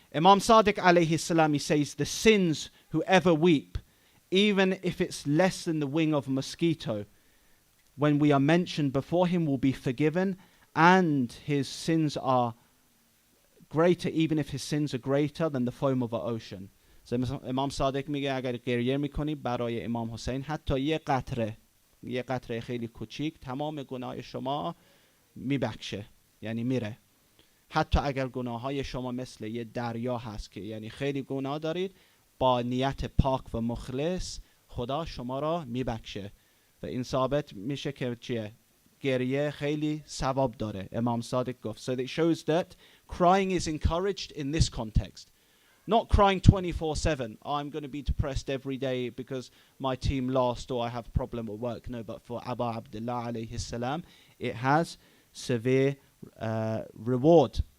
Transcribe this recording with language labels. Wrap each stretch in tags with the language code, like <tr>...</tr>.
<en>Imam Sadiq alayhi salam, he says, the sins whoever weep, even if it's less than the wing of a mosquito, when we are mentioned before him, will be forgiven, and his sins are greater, even if his sins are greater than the foam of an ocean. So</en> <fa>Imam Sadiq میگه اگر گریه میکنی برای امام حسین حتی یه قطره خیلی کوچیک تمام گناه شما میبخشه، یعنی میره. حتی اگر گناه های شما مثل یه دریا هست که یعنی خیلی گناه دارید، با نیت پاک و مخلص خدا شما را میبخشه. و این ثابت میشه که چیه؟ گریه خیلی ثواب داره. امام صادق گفت.</fa> <en>So it shows that crying is encouraged in this context. Not crying 24/7. I'm going to be depressed every day because my team lost or I have a problem at work. No, but for Abu Abdullah alayhi salam, it has severe reward.</en>